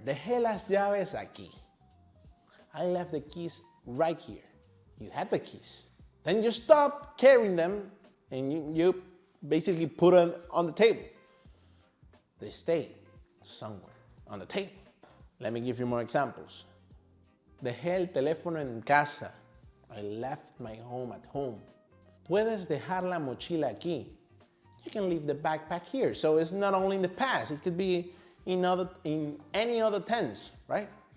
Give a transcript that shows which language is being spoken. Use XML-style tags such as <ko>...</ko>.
<es>Dejé las llaves aquí.</es> <en>I left the keys right here. You had the keys. Then you stop carrying them and you basically put them on the table. They stay somewhere on the table. Let me give you more examples.</en> <es>Dejé el teléfono en casa.</es> <en>I left my home at home.</en> <es>Puedes dejar la mochila aquí.</es> <en>You can leave the backpack here. So it's not only in the past, it could be in any other tense, right?</en>